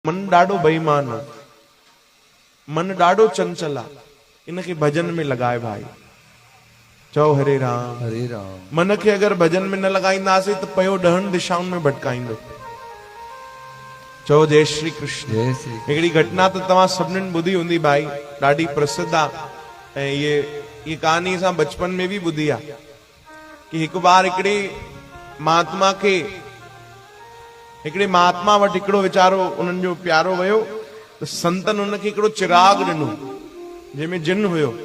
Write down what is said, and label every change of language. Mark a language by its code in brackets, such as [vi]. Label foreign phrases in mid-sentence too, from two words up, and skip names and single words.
[sd] मन ॾाढो बेईमान आहे, मन ॾाढो चंचल आहे, इनखे भजन में लगाए भाई। चओ हरे राम हरे राम। मन खे अगर भजन में न लगाईंदासीं त पयो 10 दिशाउनि में भटकाईंदो। चओ जय श्री कृष्ण। जय श्री। हिकिड़ी घटना त तव्हां सभिनीनि ॿुधी हूंदी भाई, ॾाढी प्रसिद्ध आहे ऐं ये कहानी असां बचपन में भी ॿुधी आहे कि हिकु बार हिकिड़े महात्मा वटि हिकिड़ो वीचारो उन्हनि जो प्यारो वियो त संतन उनखे हिकिड़ो चिराग ॾिनो जंहिंमें जिन हुयो।